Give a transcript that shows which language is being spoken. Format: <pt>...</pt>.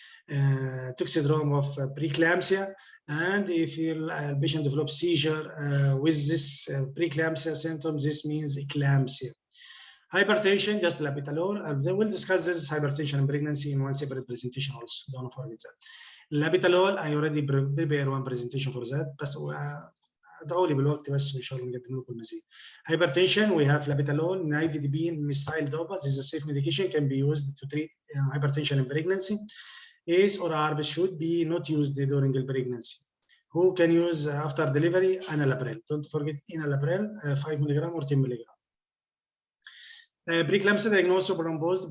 <en>toxidrome of preeclampsia, and if the patient develops seizure with this preeclampsia symptoms, this means eclampsia. Hypertension, just labetalol. We'll discuss this hypertension in pregnancy in one separate presentation also. Don't forget that. Labetalol, I already prepare one presentation for that.</en> <ar>بس ادعوا لي بالوقت بس ان شاء الله نقدم لكم المزيد.</ar> <en>Hypertension, we have labetalol, nifedipine, methyl dopa. This is a safe medication, can be used to treat hypertension in pregnancy. ACE or ARB should be not used during the pregnancy. Who can use after delivery? Enalapril. Don't forget enalapril, 5 mg or 10 mg. Preeclampsia diagnosis superimposed.</en>